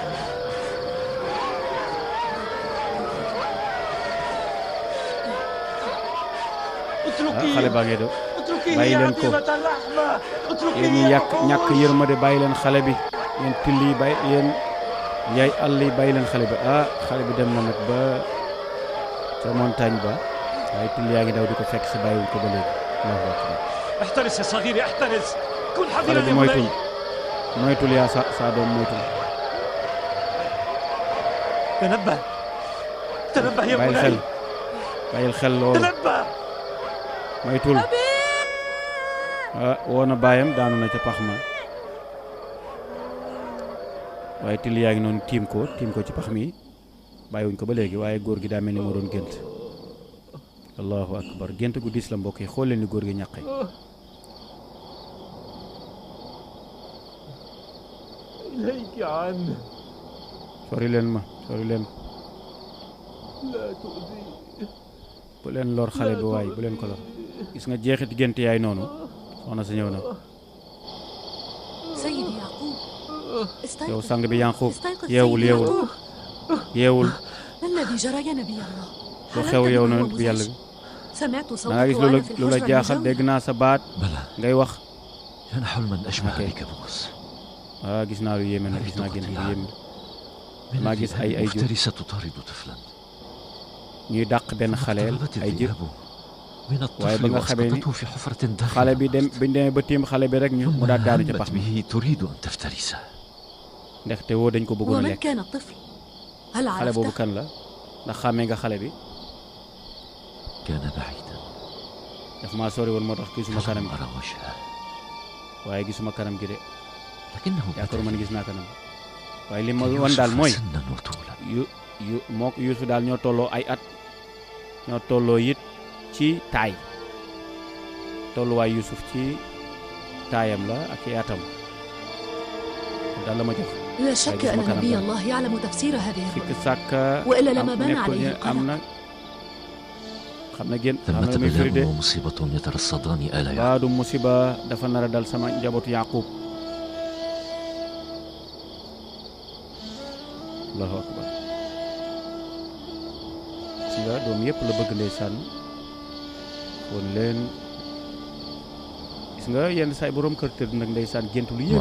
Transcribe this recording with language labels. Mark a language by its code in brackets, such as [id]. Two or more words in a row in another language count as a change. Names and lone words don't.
[wo] xale baa ngay daw bàyyi leen ko yéen ñi ñàkk yërmande bàyyi leen xale bi yéen till yi bàyyi yéen yaay àll yi bàyyi leen xale bi. xale bi dem na nag ba ca montagne ba waaye till yaa ngi daw di ko fekk si bàyyiwuñ ko ba léegi. [ar] احترس يا صغيري احترس كن حذرا [wo] xale bi [ar] يا [wo] moytuñ [ar] بني [wo] moytul yaa sa doom moytul. [ar] تنبه تنبه يا [wo] bàyyil xel [ar] بني [wo] bàyyil xel loolu [ar] تنبه. [wo] moytul. woo na baayam daanu na ca pax ma waaye till yaa ngi noonu tiim ko ci pax mi bàyyiwuñ ko ba léegi waaye góor gi daa mel ni moo doon gént. [ar] الله أكبر [wo] gént gu diis la mbokk yi xool leen ni góor gi ñaqe. [ar] إليك عنه [wo] sori leen ma [ar] لا تؤذيه. [wo] bu leen lor xale bi waay bu leen ko lor. gis nga jeexit gént yaay noonu soxna sa ñëw na. [ar] سيدي يعقوب [wo] yow [ar] استيقظ [wo] sang bi Yanqub [ar] استيقظ [wo] yeewul [ar] سيدي [wo] yeewul [ar] يعقوب. [wo] yeewul [ar] ما الذي جرى يا نبي الله؟ [wo] lu [ar] هل [wo] xew [ar] أنت [wo] yow [ar] بمن [wo] na [ar] هو [wo] bi yàlla [ar] مزعج؟ [wo] bi [ar] سمعت [wo] da nga [ar] صوتك [wo] gis [ar] وأنا في [wo] lu la [ar] الحجرة [wo] jaaxal [ar] المجاورة. [wo] dégg naa sa baat [ar] بلى [wo] ngay wax. [ar] كان حلما أشبه أوكي. بكابوس. [wo] gis naa lu yéeme nag gis naa gént lu yéeme. [ar] من [wo] ma gis ay [ar] الذئاب جو. مفترسة تطارد طفلا. [wo] ñuy dàq benn xaleel [ar] اقتربت [wo] ay jë [ar] الذئاب من [wo] waaye ba [ar] الطفل [wo] nga xamee ni [ar] وأسقطته في حفرة [wo] xale bi [ar] داخل [wo] dem biñ demee ba tiim xale bi rek ñu [ar] ثم [wo] mu daal daanu ca [ar] همت [wo] pax mi [ar] به تريد أن تفترسه. [wo] ndaxte woo dañ ko bëggoon a [ar] ومن [wo] lekk. [ar] كان الطفل؟ هل [wo] xale boobu [ar] عرفته؟ [wo] kan la ndax xàmmee nga xale bi. [ar] كان بعيدا [wo] daf maa sori woon moo tax gisuma kanam [ar] فلم [wo] gi [ar] أرى وجهه [wo] waaye gisuma kanam gi de [ar] لكنه [wo] yaakaaruma ne [ar] بدني [wo] gis naa kanam waaye li ma [ar] كيوسف [wo] wan daal mooy [ar] سنا وطولا. [wo] mook Yuusuf daal ñoo tolloo ay at ñoo tolloo it ci taay tolluwaay Yuusuf ci taayam la ak i atam daal la ma jox. [ar] لا شك جسمك أن أنا نبي بقى. الله يعلم تفسير هذه [wo] sikk [ar] الرؤيا [wo] sàkk [ar] وإلا لما بان [wo] nekkul [ar] عليه [wo] ne am na xam na génn xam na [ar] ثمة [wo] muy firi de [ar] بلاء ومصيبة يترصدان آل يعقوب. [wo] baadu musiba dafa nar a dal sama njabootu Yaqub. [ar] الله أكبر [wo] si nga doom yëpp la bëgg ndeysaan woon leen gis nga yenn saay borom kër tëdd nag ndeysaan gént lu yéeme